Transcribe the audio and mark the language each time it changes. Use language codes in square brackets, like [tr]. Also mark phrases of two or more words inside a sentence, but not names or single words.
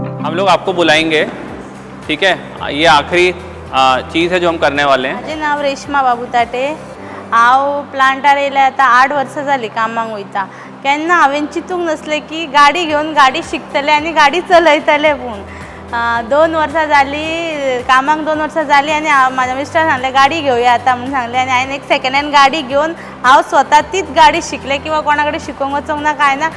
[hi] हम लोग आपको बुलाएंगे, ठीक है। ये आखिरी चीज़ है जो हम करने वाले हैं। [kok] माझे नाव रेश्मा बाबू ताटे। हांव प्लांटार येयल्या आतां 8 वर्सां जालीं कामाक वयता। केन्ना हांवें चिंतूंक नासलें की गाडी घेवन गाडी शिकतलें आनी गाडी चलयतलें पूण 2 वर्सां जालीं कामाक 2 वर्सां जालीं आनी म्हाज्या मिस्टरान सांगलें गाडी घेवया आतां म्हणून सांगलें आनी हांवें एक [en] second hand [kok] गाडी घेवन हांव स्वता तीच गाडी शिकलें किंवा कोणा कडेन शिकोवंक वचोंक ना कांय ना।